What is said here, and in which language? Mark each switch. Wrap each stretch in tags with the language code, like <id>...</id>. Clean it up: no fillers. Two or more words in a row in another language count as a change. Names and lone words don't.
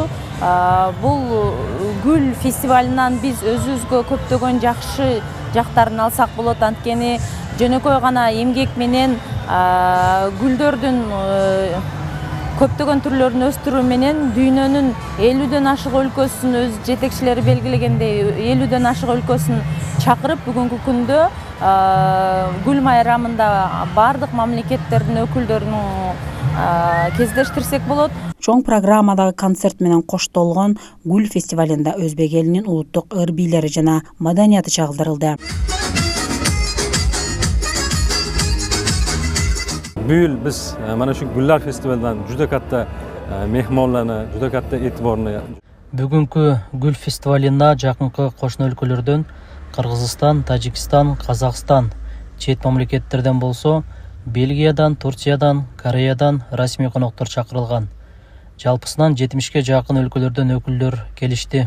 <ky>Бул гүл фестивалынан биз өзүбүзгө көптөгөн жакшы жактарын алсак болот, анткени жөнөкөй гана эмгек менен гүлдөрдүн көптөгөн түрлөрүн өстүрүү менен дүйнөнүн 50дөн ашык өлкөсүн өз жетекчилери белгилегендей 50дөн ашык өлкөсүн чакырып бүгүнкү күндө гүл майрамында бардык мамлекеттердин өкүлдөрүн кездештирсек болот. Чоң программадагы концерт менен коштолгон гүл фестивалында өзбек элинин улуттук ыр бийлери жана маданияты чагылдырылды.</ky> <uz>Bu yil biz mana shu gullar festivalidan juda katta mehmonlarni, juda katta e'tiborni.</uz> <ky>Бүгүнкү гүл фестивалына жакынкы кошуна өлкөлөрдөн Кыргызстан, Тажикстан, Казакстан, чет мамлекеттерден болсо, Бельгиядан, Турциядан, Кореядан расмий коноктор чакырылган. Жалпысынан 70-ке жакын өлкөлөрдөн өкүлдөр келишти.</ky>